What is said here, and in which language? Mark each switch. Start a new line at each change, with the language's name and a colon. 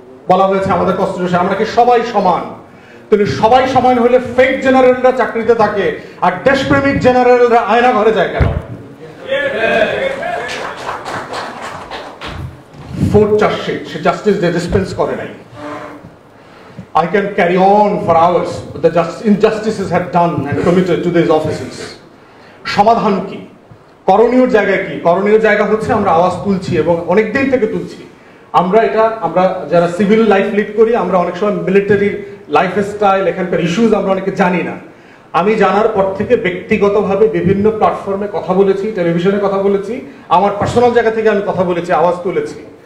Bangla: বলা হয়েছে আমাদের কনস্টিটিউশনে আমরা কি সবাই সমান। কিন্তু সবাই সমান হলে ফেক জেনারেলরা চাকরিতে থাকে, আর দেশপ্রেমিক জেনারেলরা আয়না ঘরে যায় কেন? ফোর্থ চার্জশিট, সে জাস্টিস ডিসপেন্স করে নাই।
English: I can carry on for hours, but the injustices had done and committed to these offices.
Bangla: সমাধান কি? করণীয় জায়গা কি? করণীয় জায়গা হচ্ছে আমরা আওয়াজ তুলছি এবং অনেক দিন থেকে তুলছি। আমরা যারা সিভিল লাইফ লিড করি, আমরা অনেক সময় মিলিটারির লাইফ স্টাইল, এখানকার ইস্যুজ আমরা অনেকে জানি না। আমি জানার পর থেকে ব্যক্তিগতভাবে বিভিন্ন প্ল্যাটফর্মে কথা বলেছি, টেলিভিশনে কথা বলেছি, আমার পার্সোনাল জায়গা থেকে আমি কথা বলেছি, আওয়াজ তুলেছি।